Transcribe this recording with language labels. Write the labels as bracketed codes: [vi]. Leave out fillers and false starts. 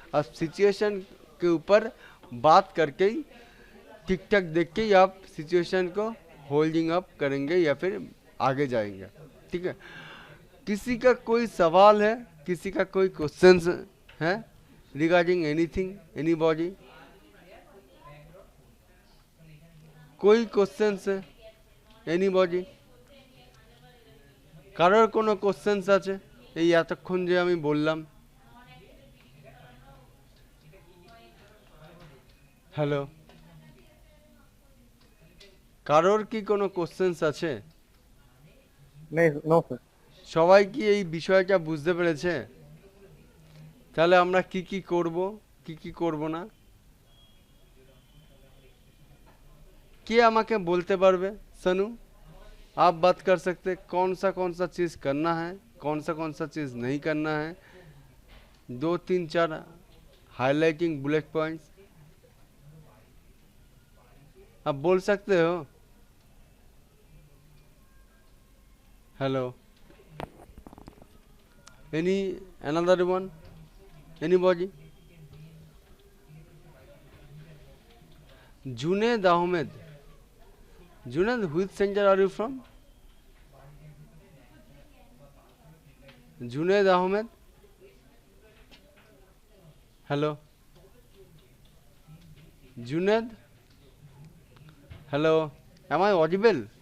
[hi] अब सिचुएशन के ऊपर बात करके ही ठीक ठाक देख के ही आप सिचुएशन को होल्डिंग अप करेंगे या फिर आगे जाएंगे, ठीक है। किसी का कोई सवाल है, किसी का कोई क्वेश्चन है [en] regarding anything, anybody, [hi] कोई क्वेश्चन है এনিবডি? [bn] কারোর কোনো কোশ্চেন্স আছে এই এতক্ষণ যে আমি বললাম? হ্যালো, কারোর কি কোনো কোশ্চেন্স আছে? [hi] नहीं नो सर। [bn] সবাই কি এই বিষয়টা বুঝতে পেরেছে? তাহলে আমরা কি কি করব, কি কি করব না, কে আমাকে বলতে পারবে? [hi] सनू, आप बात कर सकते कौन सा चीज़ करना है, कौन सा चीज़ नहीं करना है, 2 3 4 हाईलाइटिंग बुलेट पॉइंट्स आप बोल सकते हो। Hello, any another one, anybody? [en] Junaid Ahmed, Junaid, which center are you from? Junaid Ahmed, hello Junaid, hello, am I audible?